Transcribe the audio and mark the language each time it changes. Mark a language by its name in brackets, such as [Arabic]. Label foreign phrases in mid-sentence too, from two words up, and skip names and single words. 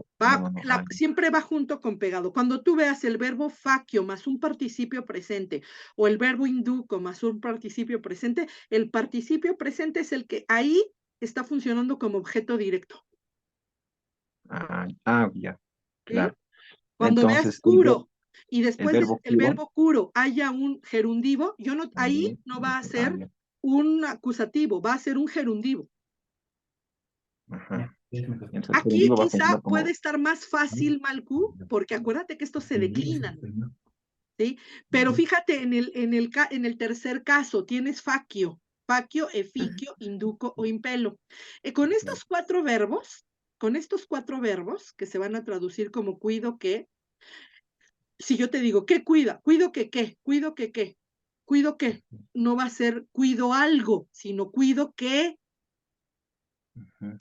[Spanish] Siempre va junto con pegado. Cuando tú veas el verbo facio más un participio presente o el verbo induco más un participio presente, el participio presente es el que ahí está funcionando como objeto directo. Ya, ¿Sí? claro. Cuando veas Entonces, curo y el después verbo del curo verbo curo haya un gerundivo, ahí también. no va a ser Ya. un acusativo, va a ser un gerundivo. Ajá. Entonces, el Aquí gerundivo va a quizá funcionar puede como. estar más fácil, Malcu, porque acuérdate que estos se declinan, ¿sí? Pero fíjate, en el tercer caso tienes [Latin] facio, eficio, induco o impelo. [Spanish] Con estos 4 verbos, que se van a traducir como cuido que, Si yo te digo, ¿qué cuida? Cuido que qué, cuido que qué, cuido que, no va a ser cuido algo, sino cuido Ujú,